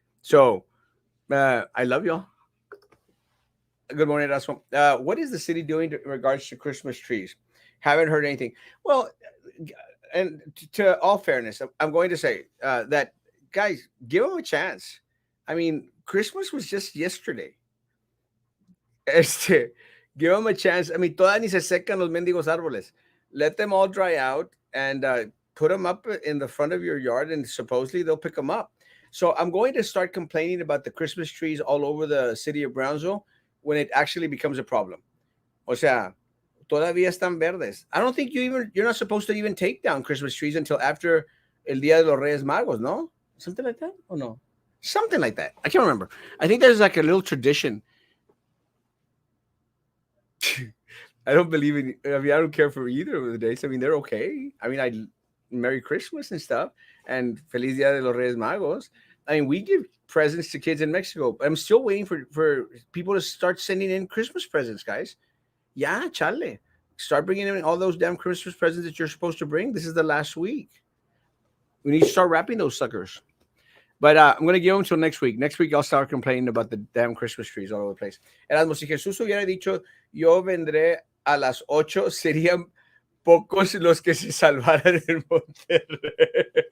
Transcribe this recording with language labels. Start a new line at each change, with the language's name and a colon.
English: So, I love y'all. Good morning, Erasmo. What is the city doing in regards to Christmas trees? Haven't heard anything. Well, and to all fairness, I'm going to say that, guys, give them a chance. I mean, Christmas was just yesterday. Este, give them a chance. I mean,
Spanish: todas ni se secan los mendigos árboles.
English: Let them all dry out and put them up in the front of your yard, and supposedly they'll pick them up. So I'm going to start complaining about the Christmas trees all over the city of Brownsville when it actually becomes a problem.
Spanish: O sea, todavía están verdes.
English: I don't think you're not supposed to even take down Christmas trees until after El Día de los Reyes Magos, no? Something like that? Or no? Something like that. I can't remember. I think there's like a little tradition. I don't believe in. I mean, I don't care for either of the days. I mean, they're okay. I mean, I Merry Christmas and stuff, and
Spanish: Feliz Dia de los Reyes Magos.
English: I mean, we give presents to kids in Mexico. I'm still waiting for people to start sending in Christmas presents, guys. Yeah, chale. Start bringing in all those damn Christmas presents that you're supposed to bring. This is the last week. We need to start wrapping those suckers. But I'm going to give them until next week. Next week, I'll start complaining about the damn Christmas trees all over the place.
Spanish: Erasmo, si Jesús hubiera dicho, yo vendré a las 8, serían pocos los que se salvaran en Monterrey.